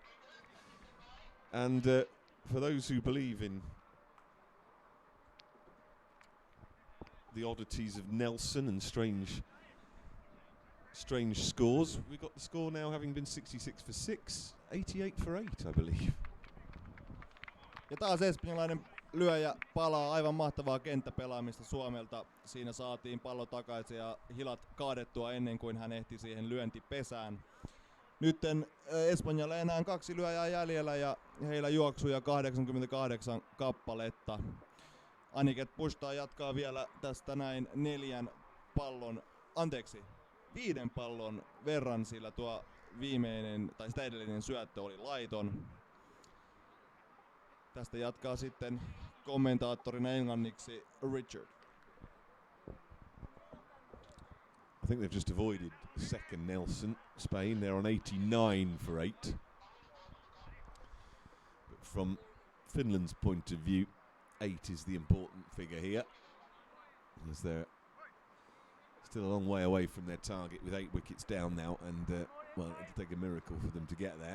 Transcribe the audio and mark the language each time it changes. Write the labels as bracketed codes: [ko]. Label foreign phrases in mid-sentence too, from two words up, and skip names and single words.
[en] And for those who believe in the oddities of Nelson and strange scores, we got the score now having been 66 for 6, 88 for 8, I believe. [fi] Ja taas espanjalainen lyöjä palaa, aivan mahtavaa kenttäpelaamista Suomelta. Siinä saatiin pallo takaisin ja hilat kaadettua ennen kuin hän ehti siihen lyöntipesään. Nytten Espanjalla enää 2 lyöjää jäljellä ja heillä juoksuja 88 kappaletta. Aniket Pushta jatkaa vielä tästä näin 5 pallon verran, sillä tuo viimeinen tai sitä edellinen syöttö oli laiton. Tästä jatkaa sitten kommentaattorina englanniksi Richard. [en] I think they've just avoided second Nelson. Spain, they're on 89 for 8. But from Finland's point of view, 8 is the important figure here, as they're still a long way away from their target with 8 wickets down now, and well, it'll take a miracle for them to get there.